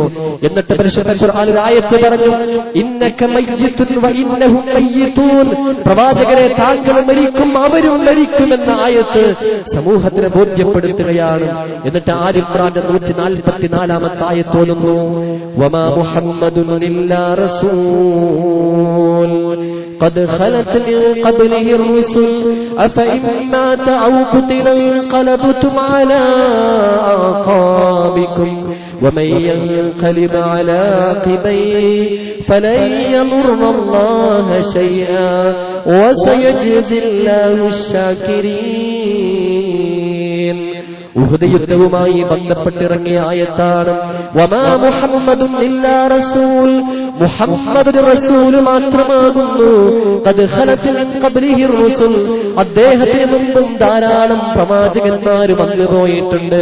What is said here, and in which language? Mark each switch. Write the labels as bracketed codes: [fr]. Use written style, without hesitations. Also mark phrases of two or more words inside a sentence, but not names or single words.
[ml] എന്നിട്ട് പരിശുദ്ധ ഖുർആനിൽ ആയത്ത് പറഞ്ഞു, [ar] إنك ميت وإنهم ميتون, [ml] പ്രവാചകരെ താങ്കൾ മരിക്കും അവരും മരിക്കുമെന്ന ആയത്ത് സമൂഹത്തിന് ബോധ്യപ്പെടുത്തുകയാണ്. എന്നിട്ട് ആലി ഇംറാന്റെ 144-ാമത്തെ ആയത്ത് ഓതുന്നു, [ar] وما محمد إلا رسول قد خلت من قبله الرسل أفإن مات أو قتل انقلبتم على أعقابكم ومن ينقلب على عقبيه فلن يضر الله شيئا وسيجزي الله الشاكرين. [ml] ഉഹദ് യുദ്ധവുമായി ബന്ധപ്പെട്ടിറങ്ങിയ ആയത്താണ് [ar] وما محمد إلا رسول, [ml] മുഹമ്മദ് റസൂൽ മാത്രമാകുന്നു. [ar] قد خلت من قبله الرسل, [ml] അദ്ദേഹത്തിന് മുമ്പും ധാരാളം പ്രവാചകന്മാർ വന്നു പോയിട്ടുണ്ട്.